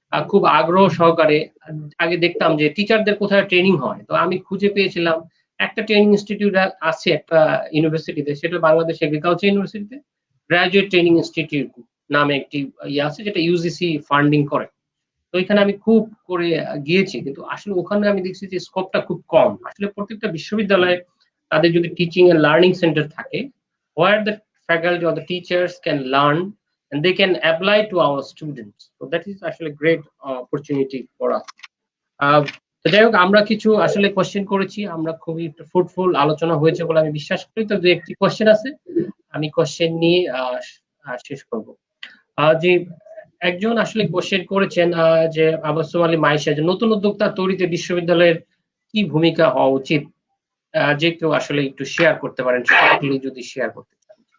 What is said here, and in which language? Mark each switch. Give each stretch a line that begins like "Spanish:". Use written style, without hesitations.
Bangla: খুব আগ্রহ সহকারে আগে দেখতাম যে টিচারদের কোথায় ট্রেনিং হয়, তো আমি খুঁজে পেয়েছিলাম একটা ট্রেনিং ইনস্টিটিউট আছে একটা ইউনিভার্সিটিতে, সেটা বাংলাদেশ এগ্রিকালচার ইউনিভার্সিটিতে গ্রাজুয়েট ট্রেনিং ইনস্টিটিউট নামে একটি ইয়ে আছে যেটা ইউজিসি ফান্ডিং করে। তো এখানে আমি খুব করে গিয়েছি, কিন্তু আসলে ওখানে আমি দেখছি যে স্কোপটা খুব কম। আসলে প্রত্যেকটা বিশ্ববিদ্যালয়ে তাদের যদি টিচিং এন্ড লার্নিং সেন্টার থাকে,
English: where the faculty or the teachers can learn and they can apply to our students, so that is actually a great opportunity for us.
Bangla: তো যাই হোক, আমরা কিছু আসলে কোশ্চেন করেছি, আমরা খুবই ফ্রুটফুল আলোচনা হয়েছে বলে আমি বিশ্বাস করি। তো দু একটি কোশ্চেন আছে, আমি কোশ্চেন নিয়ে শেষ করব। যে একজন আসলে কোশ্চেন করেছেন যে আবাসুম আলী মাইশা, যে নতুন উদ্যোক্তা তৈরিতে বিশ্ববিদ্যালয়ের কি ভূমিকা হওয়া উচিত, যে কেউ আসলে একটু শেয়ার করতে পারেন, যদি শেয়ার করতে চান।